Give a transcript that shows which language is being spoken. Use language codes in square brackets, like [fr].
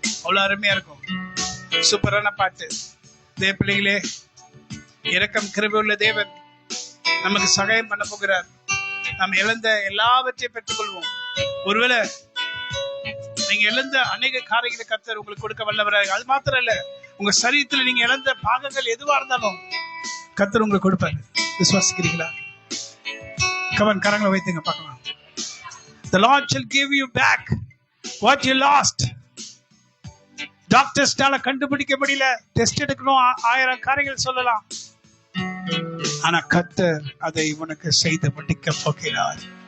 [ta] அவ்வளவு அருமையா இருக்கும், சூப்பரான பாட்டு. தேவ பிள்ளைகளே, இரக்கம் கிருபை உள்ள தேவன் நமக்கு சகாயம் பண்ண போகிறார். நாம் இழந்த எல்லாவற்றையும் பெற்றுக்கொள்வோம். ஒருவேளை நீங்க இழந்த அநேக காரியங்களை கர்த்தர் உங்களுக்கு கொடுக்க வல்லவராக. அது மாத்திரம் இல்ல, உங்க சரீரத்துல நீங்க இழந்த பாகங்கள் எதுவா இருந்தாலும் கர்த்தர் உங்களுக்கு கொடுப்பாரு. விசுவாசிக்கிறீங்களா? கவன் கரங்களை வைத்துங்க பார்க்கலாம். [en] The Lord shall give you back what you lost. [ta] டாக்டர்ஸ்னால கண்டுபிடிக்க முடியல, டெஸ்ட் எடுக்கணும், 1000 காரியங்கள் சொல்லலாம். ஆனா கர்த்தர் அதை உனக்கு செய்து முடிக்க போகிறார்.